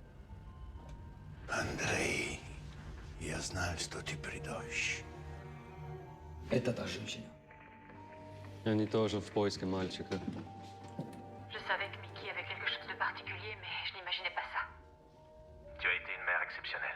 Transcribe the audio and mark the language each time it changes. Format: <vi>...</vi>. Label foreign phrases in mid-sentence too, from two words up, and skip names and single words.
<ru>Андрей, я знаю, что ты придешь. Это та женщина. Они тоже в поиске мальчика.</ru> <fr>Je savais que Mickey avait quelque chose de particulier, mais je n'imaginais pas ça. Tu as été une mère exceptionnelle.</fr>